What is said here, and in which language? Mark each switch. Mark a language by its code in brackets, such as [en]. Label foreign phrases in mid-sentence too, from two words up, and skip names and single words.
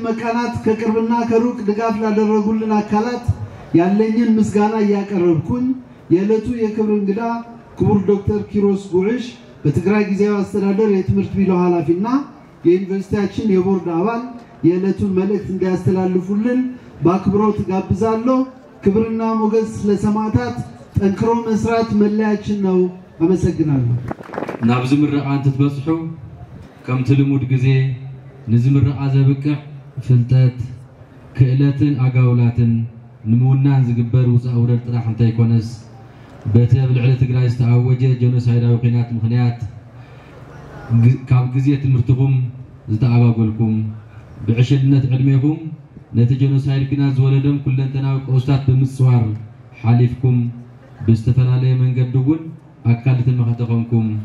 [am] መቃናት ከቅርብና ከሩቅ ድጋፍ ላደረጉልን አካላት ያለኝን ምስጋና ያቀርብኩኝ የዕለቱ የክብር እንግዳ ክቡር ዶክተር ኪሮስ ጉዕሽ በትግራይ ጊዜያዊ አስተዳደር የትምህርት ቢሮ ኃላፊና የዩኒቨርሲቲያችን የቦርድ አባል የዕለቱን መልእክት እንዲያስተላልፉልን በአክብሮት ጋብዛለሁ። ክብርና ሞገስ ለሰማዕታት፣ ጠንክሮ መስራት መለያችን ነው። አመሰግናለሁ። [ti] ናብዝ ምርቃ እንትትበጽሑ ከም ትልሙድ ጊዜ ንዝምርቃ ዘብቅዕ ፍልጠት ክእለትን አጋውላትን ንምውናን ዝግበር ውፃእ ውረድ ጥራሕ እንተይኮነስ በቲ ኣብ ልዕሊ ትግራይ ዝተኣወጀ ጀኖሳይዳዊ ኩናት ምክንያት ካብ ግዜ ትምህርትኩም ዝተኣጓጎልኩም ብዕሽልነት ዕድሜኩም ነቲ ጀኖሳይድ ኩናት ዝወለደም ኩለንተናዊ ቀውስታት ብምፅዋር ሓሊፍኩም ብዝተፈላለየ መንገዲ እውን ኣካል ተመኸተኸምኩም